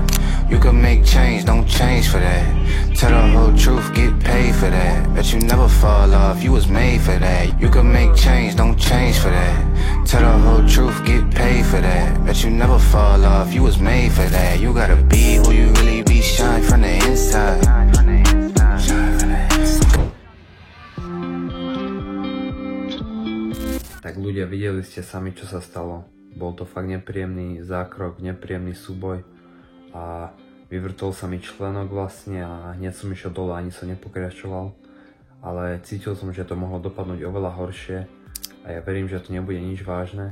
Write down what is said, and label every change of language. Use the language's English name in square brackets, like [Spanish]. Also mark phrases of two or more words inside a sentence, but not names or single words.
[English] You can make change, don't change for that. Tell the whole truth, get paid for that. Bet you never fall off, you was made for that. You can make change, don't change for that. Tell the whole truth, get paid for that. Bet you never fall off, you was made for that. You gotta be who you really be, shine from the inside. [Slovak] Tak ľudia, videli ste sami, čo sa stalo. Bol to fakt nepríjemný zákrok, nepríjemný súboj a vyvrtol sa mi členok vlastne a hneď som išiel dole, ani som nepokračoval, ale cítil som, že to mohlo dopadnúť oveľa horšie a ja verím, že to nebude nič vážne.